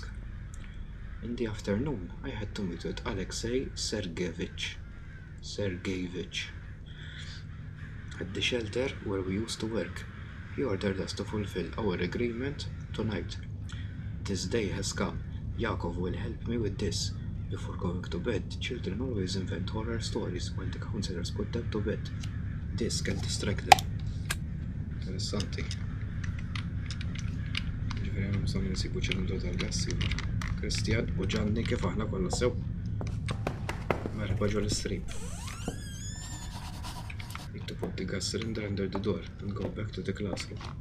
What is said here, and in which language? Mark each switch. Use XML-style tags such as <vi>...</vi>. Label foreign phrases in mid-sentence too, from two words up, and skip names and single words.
<en>In the afternoon, I had to meet with Alexei Sergeyevich at the shelter where we used to work. He ordered us to fulfill our agreement tonight. This day has come. Yakov will help me with this. Before going to bed, children always invent horror stories when the counselors put them to bed. This can distract them.</en> <mt>Interessanti. Ġifieri għandhom bżonn insibu ċilindru tal-gassi. Kristjan u Gianni kif aħna kollha sew. Merħba ġol is-stream.</mt> <en>Need to put the gas cylinder under the door and go back to the classroom.</en>